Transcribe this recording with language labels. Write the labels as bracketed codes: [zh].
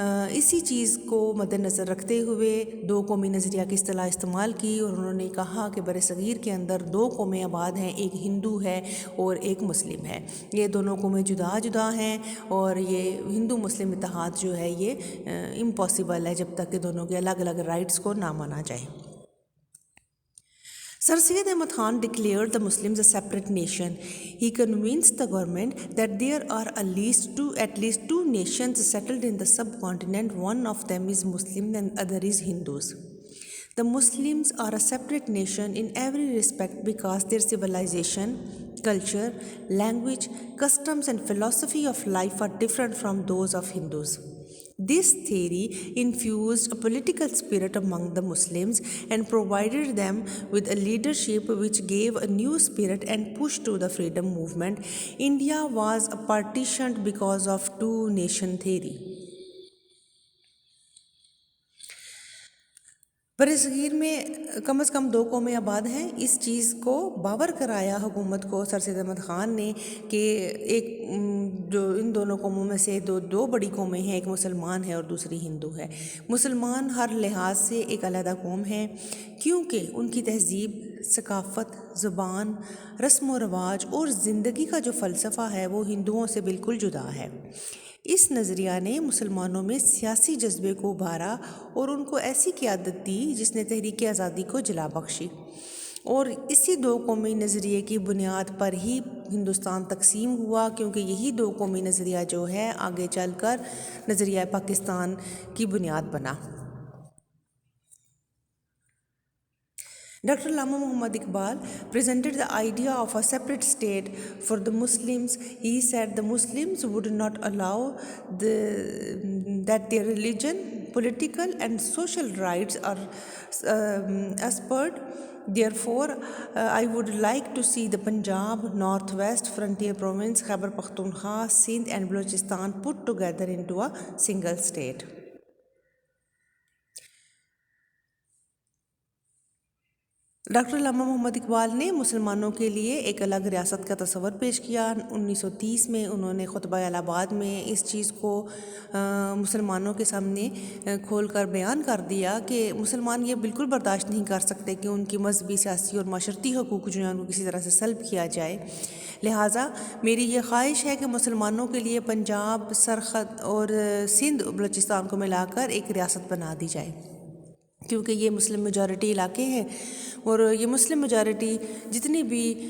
[ur] اسی چیز کو مد نظر رکھتے ہوئے دو قومی نظریہ کی اصطلاح استعمال کی، اور انہوں نے کہا کہ بر صغیر کے اندر دو قومیں آباد ہیں، ایک ہندو ہے اور ایک مسلم ہے۔ یہ دونوں قومیں جدا جدا ہیں، اور یہ ہندو مسلم اتحاد جو ہے یہ امپاسبل ہے جب تک کہ دونوں کے الگ الگ رائٹس کو نہ مانا جائے۔ [en] Sir Syed Ahmad Khan declared the Muslims a separate nation. He convinced the government that there are at least two nations settled in the subcontinent. One of them is Muslim and other is Hindus. The Muslims are a separate nation in every respect because their civilization, culture, language, customs and philosophy of life are different from those of Hindus. This theory infused a political spirit among the Muslims and provided them with a leadership which gave a new spirit and push to the freedom movement. India was partitioned because of two-nation theory. [ur] برصغیر میں کم از کم دو قومیں آباد ہیں، اس چیز کو باور کرایا حکومت کو سر سید احمد خان نے کہ ایک جو ان دونوں قوموں میں سے دو بڑی قومیں ہیں، ایک مسلمان ہے اور دوسری ہندو ہے۔ مسلمان ہر لحاظ سے ایک علیحدہ قوم ہے کیونکہ ان کی تہذیب، ثقافت، زبان، رسم و رواج اور زندگی کا جو فلسفہ ہے وہ ہندوؤں سے بالکل جدا ہے۔ اس نظریہ نے مسلمانوں میں سیاسی جذبے کو ابھارا اور ان کو ایسی قیادت دی جس نے تحریک آزادی کو جلا بخشی، اور اسی دو قومی نظریے کی بنیاد پر ہی ہندوستان تقسیم ہوا، کیونکہ یہی دو قومی نظریہ جو ہے آگے چل کر نظریہ پاکستان کی بنیاد بنا۔ Dr. [en] Allama Muhammad Iqbal presented the idea of a separate state for the Muslims. He said the Muslims would not allow that their religion, political and social rights are usurped. Therefore, I would like to see the Punjab, Northwest Frontier Province, Khyber Pakhtunkhwa, Sindh and Balochistan put together into a single state. [ur] Doctor علامہ محمد اقبال نے مسلمانوں کے لیے ایک الگ ریاست کا تصور پیش کیا۔ 1930 میں انہوں نے خطبہ الہ آباد میں اس چیز کو مسلمانوں کے سامنے کھول کر بیان کر دیا کہ مسلمان یہ بالکل برداشت نہیں کر سکتے کہ ان کی مذہبی، سیاسی اور معاشرتی حقوق جو ہیں ان کو کسی طرح سے سلب کیا جائے۔ لہٰذا میری یہ خواہش ہے کہ مسلمانوں کے لیے پنجاب، سرخط اور سندھ بلوچستان کو ملا کر ایک ریاست بنا دی جائے، کیونکہ یہ مسلم میجورٹی علاقے ہیں، اور یہ مسلم میجورٹی جتنے بھی